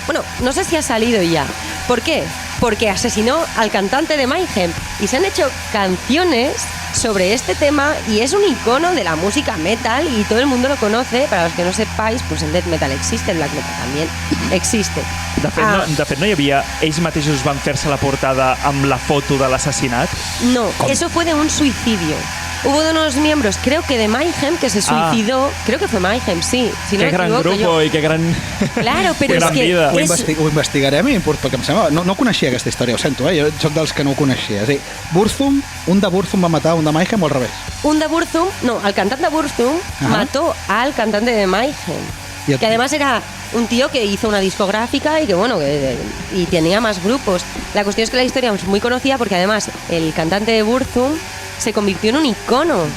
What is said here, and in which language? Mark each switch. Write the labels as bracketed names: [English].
[Spanish] Bueno, no sé si ha salido ya. ¿Por qué? Porque asesinó al cantante de Mayhem y se han hecho canciones sobre este tema y es un icono de la música metal y todo el mundo lo conoce. Para los que no sepáis, pues el death metal existe, el black metal también existe. [Catalan] De fet, no hi havia... Ells mateixos van fer-se la portada amb la foto de l'assassinat? [Spanish] No, eso fue de un suicidio. Hubo de unos miembros, creo que de Mayhem, que se suicidó. Creo que fue Mayhem, sí. Si no Qué gran grupo i que gran... [Catalan] Claro, però és que... Ho investigarem perquè em sembla... No coneixia aquesta història, ho sento, Jo soc dels que no ho coneixia. És a dir, Burzum, un de Burzum va matar un de Mayhem o al revés? Un de Burzum, no, [Spanish] el cantante de Burzum mató al cantante de Mayhem. Que además era un tío que hizo una discográfica y que bueno, y tenía más grupos. La cuestión es que la historia es muy conocida porque además el cantante de Burzum se convirtió en un icono. Claro.